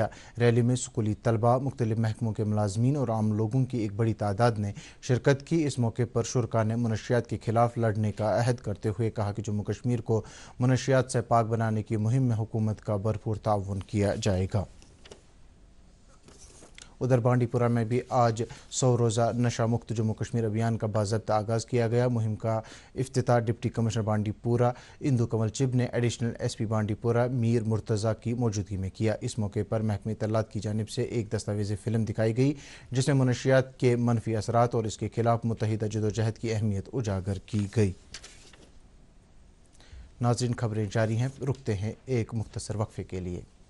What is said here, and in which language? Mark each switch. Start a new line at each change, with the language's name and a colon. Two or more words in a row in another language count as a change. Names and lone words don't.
Urdu: ریلی میں اسکولی طلباء، مختلف محکموں کے ملازمین اور عام لوگوں کی ایک بڑی تعداد نے شرکت کی۔ اس موقع پر شرکاء نے منشیات کے خلاف لڑنے کا عہد کرتے ہوئے کہا کہ جموں کشمیر کو منشیات سے پاک بنانے کی مہم میں حکومت کا بھرپور تعاون کیا جائے گا۔ ادھر بانڈی پورہ میں بھی آج 100 روزہ نشہ مکت جموں کشمیر ابھیان کا باضابطہ آغاز کیا گیا۔ مہم کا افتتاح ڈپٹی کمشنر بانڈی پورہ اندو کمل چب نے ایڈیشنل ایس پی بانڈی پورہ میر مرتضیٰ کی موجودگی میں کیا۔ اس موقع پر محکمہ اطلاعات کی جانب سے ایک دستاویزی فلم دکھائی گئی جس میں منشیات کے منفی اثرات اور اس کے خلاف متحدہ جدوجہد کی اہمیت اجاگر کی گئی۔ ناظرین، خبریں جاری ہیں، رکتے ہیں ایک مختصر وقفے کے لیے۔